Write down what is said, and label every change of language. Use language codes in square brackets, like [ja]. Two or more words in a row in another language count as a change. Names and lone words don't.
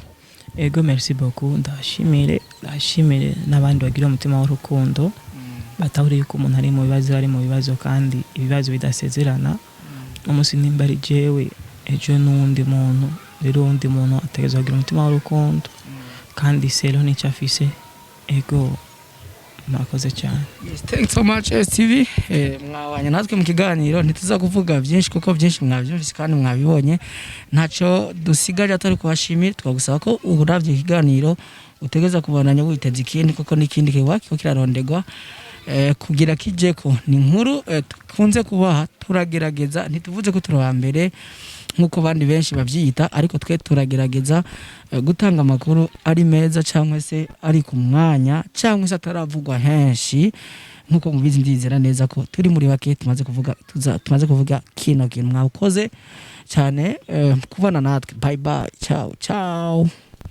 [rn] ego [fr] merci beaucoup [rn] ndashimire n'abandi bagira umutima w'urukundo batahuriye ko umuntu ari mu bibazo kandi ibibazo bidasezerana umunsi nimba ari jewe ejo n'undi muntu rero undi muntu ategeza kugira umutima w'urukundo kandi selo n'icyo afise ego murakoze cyane. [en] Yes, thanks so much ASE TV. [rn] Mwabanye natwe mu kiganiro ntituza kuvuga byinshi kuko byinshi mwabyumvise kandi mwabibonye ntaco dusigaje atari kubashimira twagusaba ko uravye ikiganiro utegeza kubandanya witeze ikindi kuko n'ikindi kiwaki ko kirarondegwa kugira kijeko ni inkuru tukunze kubaha turagerageza ntituvuze ko turi mbere nkuko bandi benshi bavyita ariko twe turagerageza gutanga amakuru ari meza cyangwa se ari ku mwanya cyangwa se ataravugwa henshi nkuko mubizi ndizera neza ko turi muri bake tumaze kuvuga kino kintu mwakoze cyane kubana natwe [en] bye bye [it] ciao ciao.